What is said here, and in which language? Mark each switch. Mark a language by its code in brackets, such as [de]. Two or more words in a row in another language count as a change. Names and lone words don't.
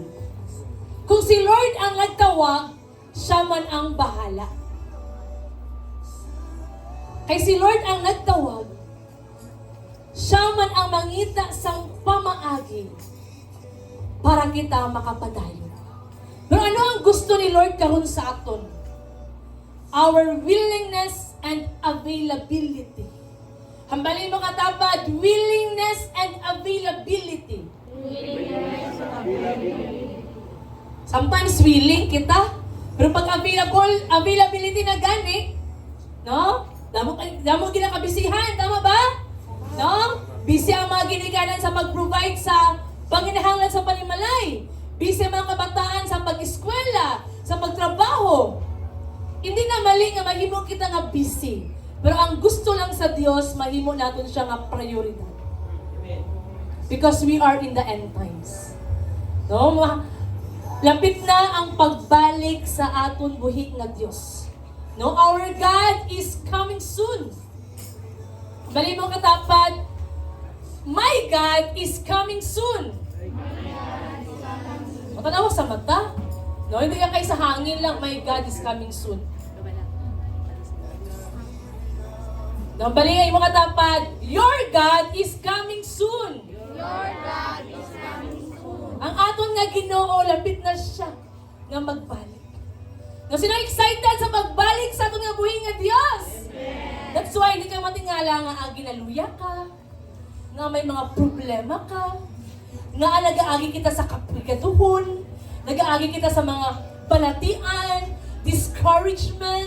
[hil] Kung si Lord ang nagtawag, siya man ang bahala. Kay si Lord ang nagtawag, siya man ang mangita sang pamaagi para kita makapadayon. Pero ano ang gusto ni Lord karon sa aton? [en] Our willingness and availability. [hil] Hambalin mo katapad, [en] willingness and availability. [hil] Sometimes willing kita, pero pag availability na gani, no? Damo ginakabisihan, tama ba? No? Busy ang mga ginikanan sa mag-provide sa panginahanglan sa panimalay. Busy ang mga kabataan sa pag-eskwela, sa pagtrabaho. Hindi na mali nga mahimo kita nga busy. Pero ang gusto lang sa Dios, mahimo natin siya nga prioridad. [en] Because we are in the end times. [hil] No? Lapit na ang pagbalik sa aton buhi nga Dios. No, [en] our God is coming soon. [hil] Bali mo katapat, [en] my God is coming soon. [hil] Matanaw sa mata. No, hindi ka kayo sa hangin lang, [en] my God is coming soon. [hil] No, bali mo katapat, [en] your God is coming soon. Your God is coming soon. [hil] Ang aton nga Ginoo, lapit na siya nga magbalik. No, sino excited sa pagbalik sa aton nga buhi nga Dios? Amen. [en] That's why [hil] hindi ka matingala nga ginaluya ka, nga may mga problema ka, nga nag-aagi kita sa kaprigaduhon, nag-aagi kita sa mga balatian, discouragement.